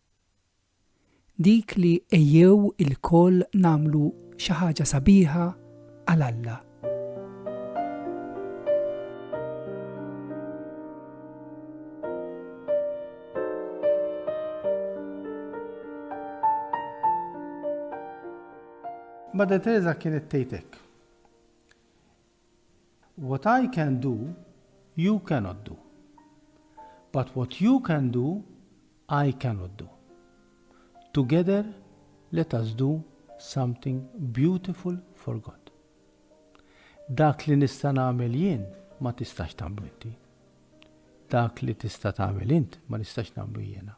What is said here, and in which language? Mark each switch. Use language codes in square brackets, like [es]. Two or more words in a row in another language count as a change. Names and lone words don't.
[mt] Dik li ejjew il-koll namlu xi ħaġa sabiħa għal Alla. Madre Teresa kienet tgħidlek. [en] What I can do, you cannot do. But what you can do, I cannot do. Together, let us do something beautiful for God. [mt] Dak li nista' nagħmel jien ma tistax tagħmlu inti. Dak li tista' tagħmel int ma nistax nagħmlu jiena.